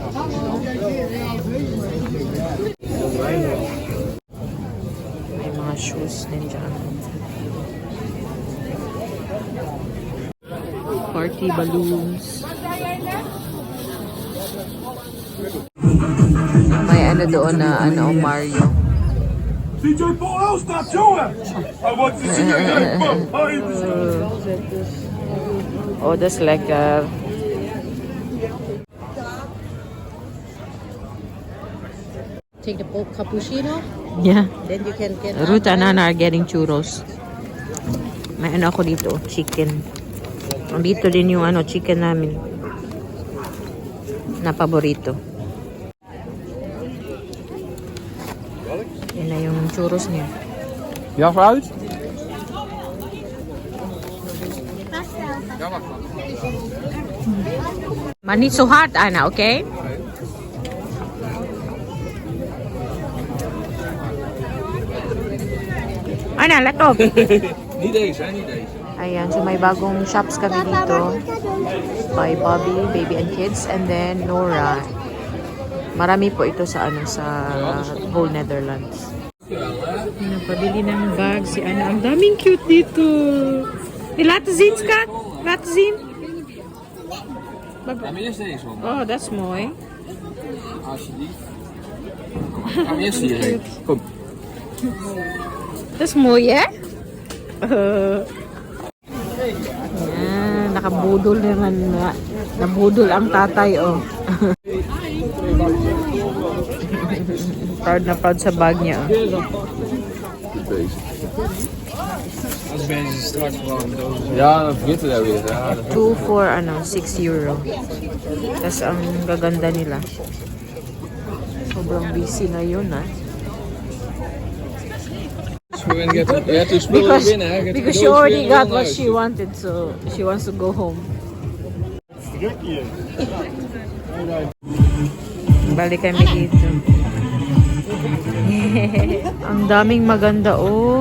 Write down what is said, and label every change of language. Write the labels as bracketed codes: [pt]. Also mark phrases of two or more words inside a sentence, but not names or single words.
[tl] May mga shoes din dyan. [en] Party balloons. [tl] May doon na Mario. [en] DJ Paul, stop doing! I want to see your head behind. [nl] Oh, dat is lekker. [en] Take the cappuccino, Yeah. then you can get Ruth and Nana are getting churros. [tl] May ako dito, chicken. Dito din yung chicken namin. Na paborito. Yan na yung churros niya. [nl] Ja, fruit? Maar niet zo hard, Anna, oké? Anna, let op. Niet deze, hè? Niet deze. [tl] Ayan, so may bagong shops kami dito. [en] By Bobby, Baby and Kids, and then Nora. [tl] Marami po ito sa whole Netherlands. Napabili ng bag si Anna. Ang daming cute dito. [nl] Laten zien, Schat. Laten zien. Ga maar eerst deze, man. Oh, dat is mooi. Alsjeblieft. Ga maar eerst hierheen. Kom. Dat is mooi, hè? [tl] Nakabudol naman. Nabudol ang tatay, oh. Proud na proud sa bag niya, oh. [nl] Deze. Als ben je straks gewoon dozen. Ja, dan vergeet je dat weer. Ja, dat [en] 2 for 6 euro. [tl] Tapos ang gaganda nila. Sobrang busy ngayon, ah. [nl] Ja, toen speelde je binnen, hè? [en] Because she already got what she wanted, so she wants to go home. [tl] Balik kami dito. Ang daming maganda, oh.